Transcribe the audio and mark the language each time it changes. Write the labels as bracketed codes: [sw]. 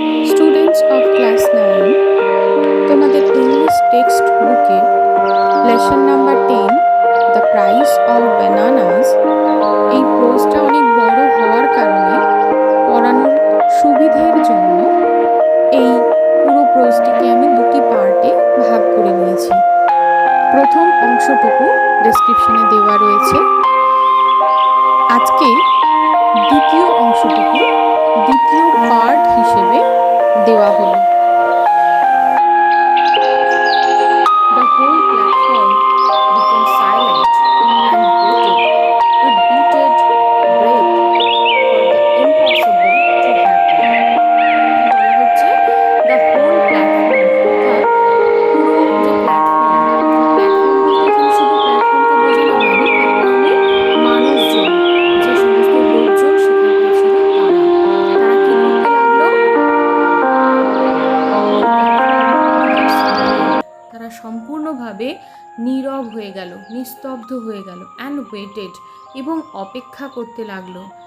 [en] students of class 9 [bn] তোমাদের English text বুকে lesson number 10 the price of bananas এই প্রোজটা অনেক বড় হওয়ার কারণে পড়ানোর সুবিধের জন্য এই পুরো প্রোজটিকে আমি দুটি পার্টে ভাগ করে নিয়েছি। প্রথম অংশটুকু ডেসক্রিপশনে দেওয়া রয়েছে। আজকে দ্বিতীয় অংশটুকু দ্বিতীয় পার্ট হিসেবে দেওয়া হলো। [en] The whole platform became silent and waited with bated breath for the impossible to happen. [bn] বলা হচ্ছে [en] the whole platform [bn] অর্থাৎ পুরো যে প্ল্যাটফর্ম বলতে এখানে শুধু প্ল্যাটফর্মকে বোঝানো হয়নি, প্ল্যাটফর্মে মানুষজন যে সমস্ত লোকজন সেখানে ছিল তারা কি করতে লাগলো, তারা সম্পূর্ণভাবে নীরব হয়ে গেল, নিস্তব্ধ হয়ে গেল [en] and waited [bn] এবং অপেক্ষা করতে লাগলো।